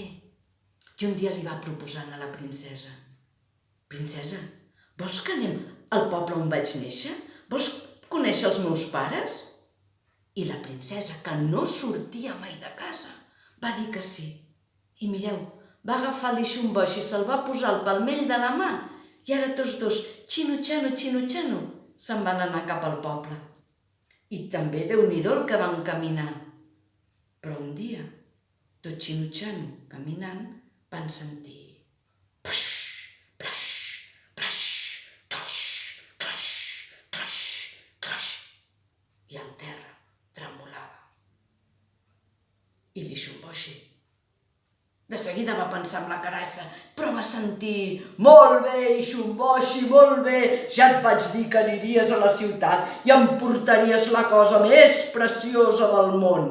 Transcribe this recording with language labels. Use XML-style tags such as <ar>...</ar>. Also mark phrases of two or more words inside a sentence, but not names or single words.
<ca>I un dia li va proposant a la princesa: princesa, vols que anem al poble on vaig néixer? Vols conèixer els meus pares? I la princesa, que no sortia mai de casa, va dir que sí. I mireu, va agafar l'Ixumboixi, se'l va posar al palmell de la mà i ara tots dos, xino-xano, xino-xano, se'n van anar cap al poble. I també Déu-n'hi-do el que van caminar. Però un dia, tot xino-xano caminant, van sentir puix, plaix, plaix, craix, craix, craix, craix, i el terra tremolava. I l'Ixumboixi de seguida va pensar en la carassa, però va sentir: molt bé, Ixumboixi, molt bé, ja et vaig dir que aniries a la ciutat i em portaries la cosa més preciosa del món.</ca>